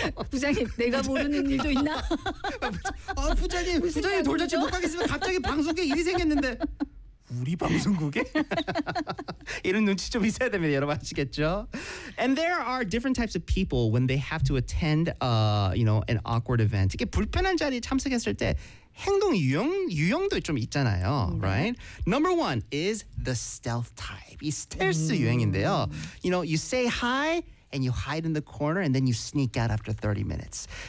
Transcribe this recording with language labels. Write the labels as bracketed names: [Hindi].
[Korean] 부장님 내가 모르는 일도 있나? 아, 부장님 부장님 돌잔치 못 가겠으면 갑자기 방송국에 일이 생겼는데 우리 방송국에? 이런 눈치 좀 있어야 됩니다. 여러분 아시겠죠? [English] And there are different types of people when they have to attend you know, an awkward event. [Korean] 이게 불편한 자리에 참석했을 때 행동 유형도 좀 있잖아요. [English] Mm-hmm. Right? Number one is the stealth type. [Korean] 이 스텔스 mm-hmm. 유형인데요. [English] You know, you say hi and you hide in the corner and then you sneak out after 30 minutes.